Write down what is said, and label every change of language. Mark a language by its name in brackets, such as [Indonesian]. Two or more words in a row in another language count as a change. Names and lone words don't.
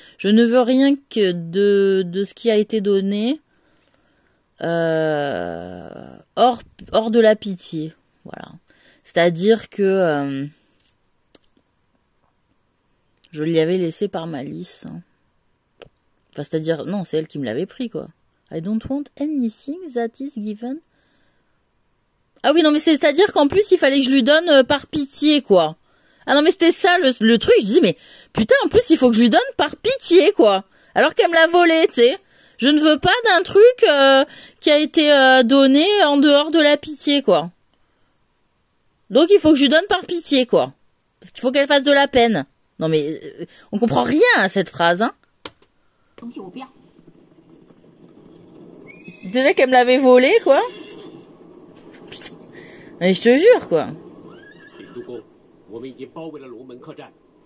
[French] Je ne veux rien que de ce qui a été donné hors de la pitié. Voilà. C'est-à-dire que je l'y avais laissé par malice. Hein. Enfin, c'est-à-dire, non, c'est elle qui me l'avait pris, quoi. [English] I don't want anything that is given. [French] Ah oui, non, mais c'est-à-dire qu'en plus, il fallait que je lui donne par pitié, quoi. Ah non, mais c'était ça, le truc. Je dis, mais putain, en plus, il faut que je lui donne par pitié, quoi. Alors qu'elle me l'a volé, tu sais. Je ne veux pas d'un truc qui a été donné en dehors de la pitié, quoi. Donc, il faut que je lui donne par pitié, quoi. Parce qu'il faut qu'elle fasse de la peine. Non, mais on comprend rien à cette phrase, hein. Déjà qu'elle me l'avait volé, quoi. Putain. Mais je te jure, quoi. [Chinese] 我们已经包围了龙门客栈。